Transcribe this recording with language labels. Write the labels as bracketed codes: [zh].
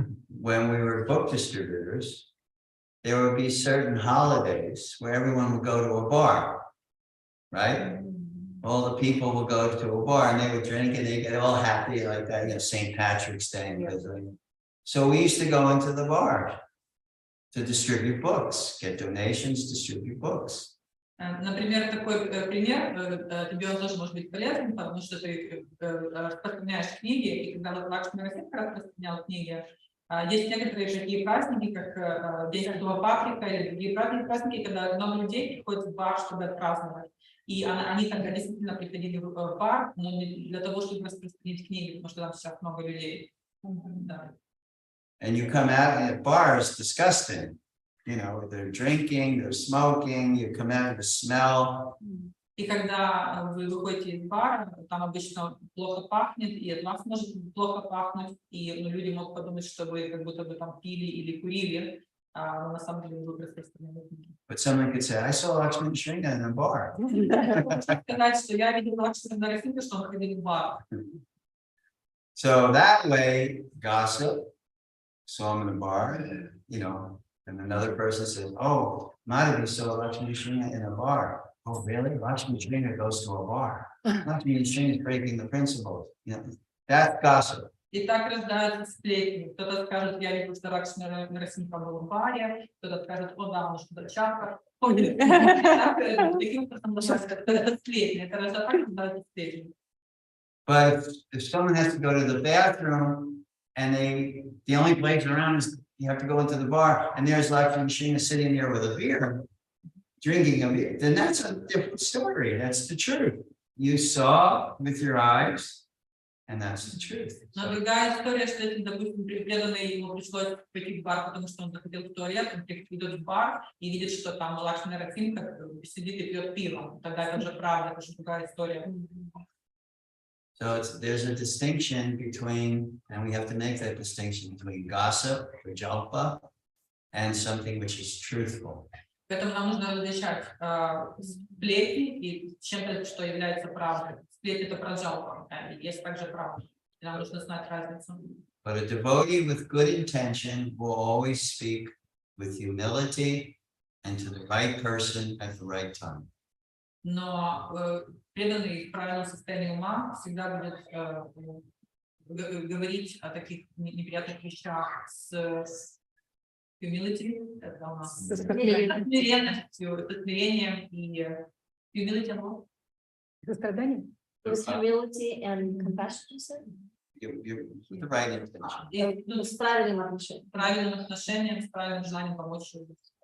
[en] When we were book distributors, there would be certain holidays where everyone would go to a bar, right? All the people would go to a bar and they would drink and they get all happy like that, St. Patrick's Day. So we used to go into the bar to distribute books, get donations, distribute books. [ru] Например, такой пример, тебе он тоже может быть полезен, потому что ты распространяешь книги, и когда Лакшми Нрсимха распространял книги, есть некоторые такие праздники, как День Святого Патрика или другие праздники, когда много людей приходят в бар, чтобы отпраздновать. И они тогда действительно приходили в бар, но не для того, чтобы распространить книги, потому что там сейчас много людей. Да. [en] And you come out and the bar is disgusting. You know, they're drinking, they're smoking, you come out, the smell. [ru] И когда вы выходите из бара, там обычно плохо пахнет, и от вас может плохо пахнуть, и люди могут подумать, что вы как будто бы там пили или курили, но на самом деле вы просто остановились. [en] But someone could say, I saw Laksmi Nrsimha in a bar. [ru] Сказать, что я видел Лакшми Нрсимху, что он ходил в бар. [en] So that way, gossip, saw him in a bar, you know, and another person says, oh, Madhavi saw Laksmi Nrsimha in a bar. Oh, really? Laksmi Nrsimha goes to a bar. Laksmi Nrsimha is breaking the principles. You know, that's gossip. [ru] И так рождаются сплетни. Кто-то скажет, я видел, что Лакшми Нрсимха был в баре, кто-то скажет, о, да, он что-то часто ходит. Таким образом, это сплетни. Это рождаются сплетни. [en] But if someone has to go to the bathroom and the only place around is you have to go into the bar and there's Laksmi Nrsimha sitting there with a beer, drinking a beer, then that's a different story. That's the truth. You saw with your eyes, and that's the truth. [ru] Но другая история, что если, допустим, преданный ему пришлось пойти в бар, потому что он захотел в туалет, он идет в бар и видит, что там Лакшми Нрсимха сидит и пьет пиво. Тогда это уже правда, это уже другая история. [en] So there's a distinction between, and we have to make that distinction between gossip, or jalpa, and something which is truthful. [ru] Поэтому нам нужно различать сплетни и чем-то, что является правдой. Сплетни — это про жалко, есть также правда. И нам нужно знать разницу. [en] But a devotee with good intention will always speak with humility and to the right person at the right time. [ru] Но преданный в правильном состоянии ума всегда будет говорить о таких неприятных вещах с humility, это у нас смиренностью, смирением и humility. Сострадание? [en] With humility and compassion, you said? You're with the right intention. [ru] И С правильным отношением. с правильным отношением, с правильным желанием помочь людям.